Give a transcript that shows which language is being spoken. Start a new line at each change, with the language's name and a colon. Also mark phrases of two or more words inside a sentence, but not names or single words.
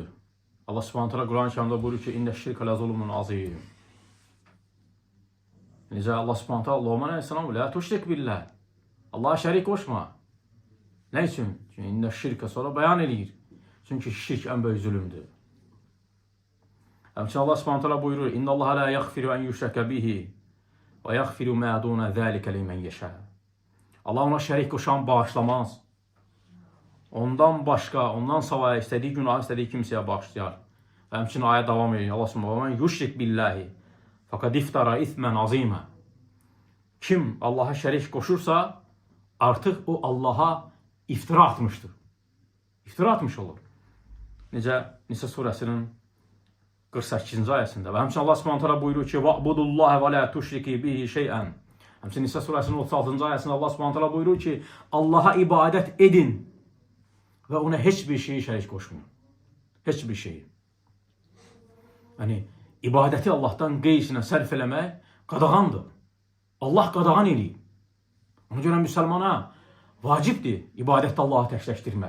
Arabic: الله سبحانه تعالى
Azerbaijani: Qurani-Kərimdə buyurur ki,
Arabic: "إن الشرك لظلم عظيم."
Azerbaijani: Necə
Arabic: الله سبحانه تعالى
Azerbaijani: Luqman əleyhissalam
Arabic: لا تشرك بالله.
Azerbaijani: Allah'a şərik qoşma. Nə üçün? Çünki
Arabic: إن الشرك
Azerbaijani: sonra bəyan eləyir. Çünki şirk ən böyük zülümdür. Həmçinin
Arabic: الله سبحانه تعالى
Azerbaijani: buyurur:
Arabic: "إن الله لا يغفر أن يشرك به ويغفر ما دون ذلك لمن يشاء."
Azerbaijani: Allah ona şərik qoşan bağışlamaz. Ondan başqa, ondan savayı istədiyi günahı istədiyi kimsəyə bağışlayar. Və həmçinin ayə davam edir.
Arabic: الله سبحانه وتعالى يشرك بالله فقد افترى إثما عظيما.
Azerbaijani: Kim Allaha şərik qoşursa, artıq o Allaha iftira atmışdır. İftira atmış olur. Necə Nisa surəsinin 48-ci ayəsində. Və həmçinin
Arabic: الله سبحانه وتعالى
Azerbaijani: buyurur ki:
Arabic: "واعبدوا الله ولا تشركوا به شيئا."
Azerbaijani: Həmçinin Nisa surəsinin 36-cı ayəsində
Arabic: الله سبحانه وتعالى
Azerbaijani: buyurur ki: "Allaha ibadət edin və ona heç bir şeyi şərik qoşmayın." Heç bir şeyi. Yəni, ibadəti Allahdan qeyrisinə sərf eləmək qadağandır. Allah qadağan eləyir. Ona görə müsəlmana vacibdir ibadətdə Allahı təkləşdirmək.